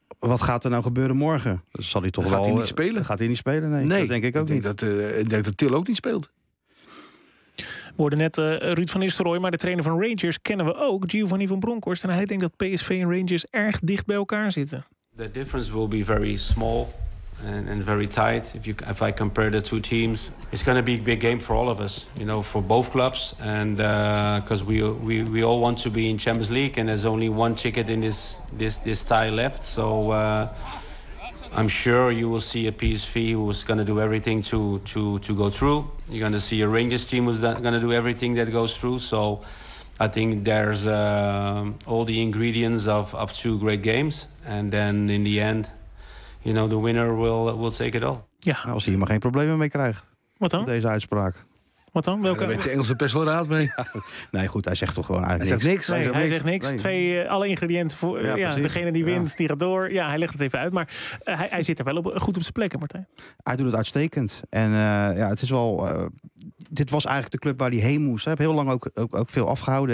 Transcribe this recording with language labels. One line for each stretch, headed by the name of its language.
Dutch: Wat gaat er nou gebeuren morgen? Zal hij toch gaat wel? Gaat hij niet spelen? Gaat hij niet spelen? Nee, dat denk ik ook niet. Ik denk dat Til ook niet speelt. We hoorden net Ruud van Nistelrooy, maar de trainer van Rangers kennen we ook, Giovanni van Bronckhorst, en hij denkt dat PSV en Rangers erg dicht bij elkaar zitten.
English: The difference will be very small and very tight. If I compare the two teams, it's going to be a big game for all of us, you know, for both clubs, and because we all want to be in Champions League, and there's only one ticket in this tie left. So I'm sure you will see a PSV who's going to do everything to go through. You're going to see a Rangers team who's going to do everything that goes through. So I think there's all the ingredients of two great games, and then in the end, you know, the winner will take it all.
Dutch: Ja. Nou, als hij hier maar geen problemen mee krijgt. Wat dan? Deze uitspraak. Wat dan? Welke? Ja, weet je Engelse pers wel raad mee? Nee, goed, hij zegt toch gewoon eigenlijk niks. Hij zegt niks. Nee. Twee, alle ingrediënten voor degene die wint, die gaat door. Ja, hij legt het even uit. Maar hij zit er wel goed op zijn plek, hè, Martijn? Hij doet het uitstekend. En het is wel... dit was eigenlijk de club waar hij heen moest. Hij heeft heel lang ook veel afgehouden.